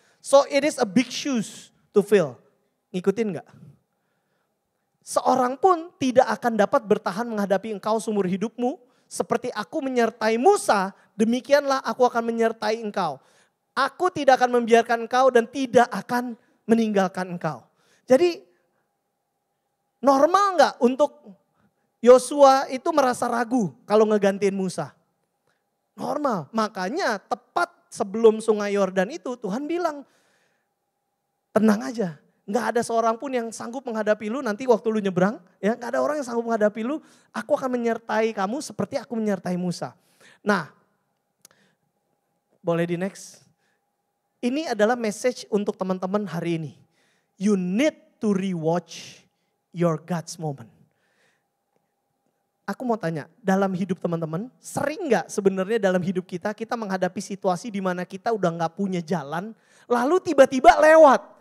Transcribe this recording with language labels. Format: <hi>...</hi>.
<en>So it is a big shoes to fill.</en> <id>Ngikutin nggak? Seorang pun tidak akan dapat bertahan menghadapi engkau seumur hidupmu. Seperti aku menyertai Musa, demikianlah aku akan menyertai engkau. Aku tidak akan membiarkan engkau dan tidak akan meninggalkan engkau. Jadi normal nggak untuk Yosua itu merasa ragu kalau ngegantiin Musa? Normal, makanya tepat sebelum sungai Yordan itu Tuhan bilang, tenang aja. Nggak ada seorang pun yang sanggup menghadapi lu nanti waktu lu nyebrang. Ya, nggak ada orang yang sanggup menghadapi lu. Aku akan menyertai kamu seperti aku menyertai Musa. Nah, boleh di next. Ini adalah message untuk teman-teman hari ini.</id> <en>You need to rewatch your God's moment.</en> <id>Aku mau tanya, dalam hidup teman-teman, sering nggak sebenarnya dalam hidup kita menghadapi situasi di mana kita udah nggak punya jalan, lalu tiba-tiba lewat.</id>